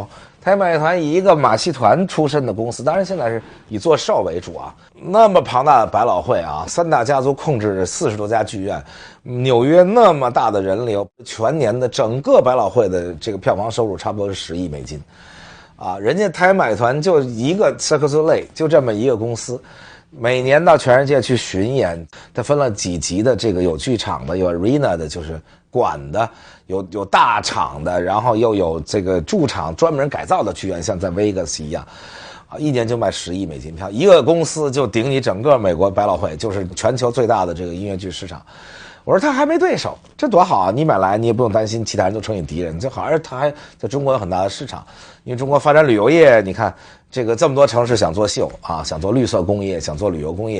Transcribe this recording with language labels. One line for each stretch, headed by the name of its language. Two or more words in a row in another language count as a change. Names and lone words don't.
Chinese: 太阳马戏团以一個馬戲團出身的公司，當然現在是以做 show 為主啊。那麼龐大的百老匯啊，3大家族控制着40多家劇院，紐約那麼大的人流，全年的整個百老匯的這個票房收入差不多是10億美金，啊，人家太陽馬戲團就一個 Cirque du Soleil，就這麼一個公司。每年到全世界去巡演，它分了幾級的，这個有劇場的，有 arena 的，就是馆的，有大场的，然後又有這個駐場專門改造的劇院，像在 Vegas 一樣，啊，一年就賣10億美金票，一個公司就頂你整個美國百老匯，就是全球最大的這個音樂劇市場。我說他還沒對手，這多好啊！你買來你也不用擔心其他人都成你敵人，就好，而他還在中國有很大的市场，因為中國發展旅遊業，你看這個這麼多城市想做秀啊，想做綠色工業，想做旅遊工業。